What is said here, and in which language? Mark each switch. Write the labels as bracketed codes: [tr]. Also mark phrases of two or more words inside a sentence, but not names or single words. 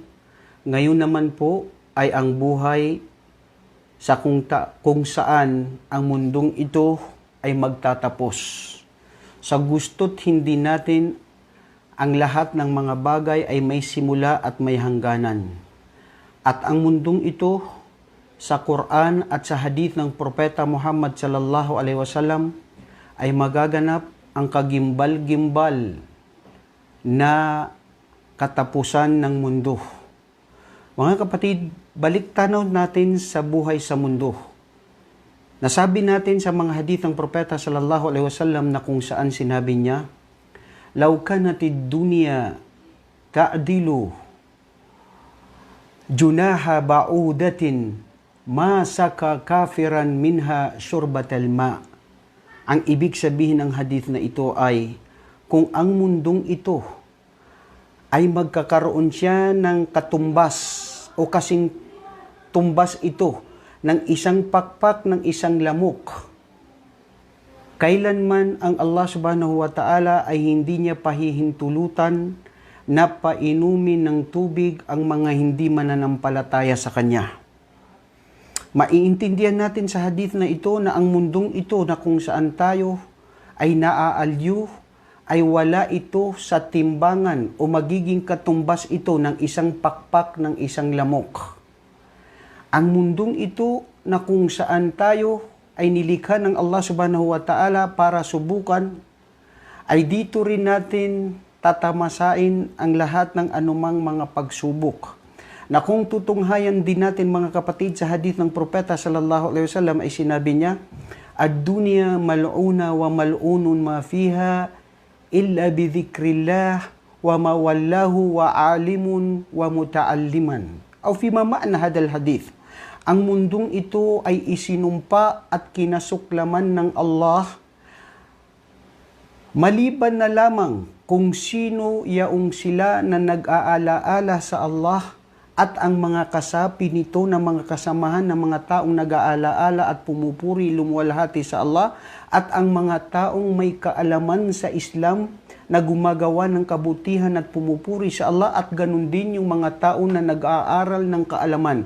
[tl] Ngayon naman po ay ang buhay sa kung saan ang mundong ito ay magtatapos. Sa gusto't hindi natin, ang lahat ng mga bagay ay may simula at may hangganan. At ang mundong ito, sa Quran at sa hadith ng Propeta Muhammad [ar] صلى الله عليه وسلم [tl] ay magaganap ang kagimbal-gimbal na katapusan ng mundo. Mga kapatid, balik tanaw natin sa buhay sa mundo. Nasabi natin sa mga hadith ng Propeta [ar] صلى الله عليه وسلم [tl] na kung saan sinabi niya, [ar] "لو كانت الدنيا تعدل جناح بعوضة ما سقى كافرا منها شربة ماء." [tl] Ang ibig sabihin ng hadith na ito ay, kung ang mundong ito ay magkakaroon siya ng katumbas o kasing tumbas ito ng isang pakpak ng isang lamok, kailanman ang Allah [ar] سبحانه وتعالى [tl] ay hindi niya pahihintulutan na painumin ng tubig ang mga hindi mananampalataya sa Kanya. Maiintindihan natin sa hadith na ito na ang mundong ito na kung saan tayo ay naaalyu ay wala ito sa timbangan o magiging katumbas ito ng isang pakpak ng isang lamok. Ang mundong ito na kung saan tayo ay nilikha ng Allah [ar] سبحانه وتعالى [tl] para subukan, ay dito rin natin tatamasain ang lahat ng anumang mga pagsubok. Na kung tutunghayan din natin mga kapatid sa hadith ng Propeta [ar] صلى الله عليه وسلم [tl] ay sinabi niya, [ar] "الدنيا ملعونة وملعون ما فيها إلا بذكر الله وما والاه وعالم ومتعلما." أو فيما معنى هذا الحديث. [tl] Ang mundong ito ay isinumpa at kinasuklaman ng Allah maliban na lamang kung sino yaong sila na nag-aalaala sa Allah at ang mga kasapi nito na mga kasamahan ng mga taong nag-aalaala at pumupuri lumuwalhati sa Allah at ang mga taong may kaalaman sa Islam na gumagawa ng kabutihan at pumupuri sa Allah at ganun din yung mga taong na nag-aaral ng kaalaman.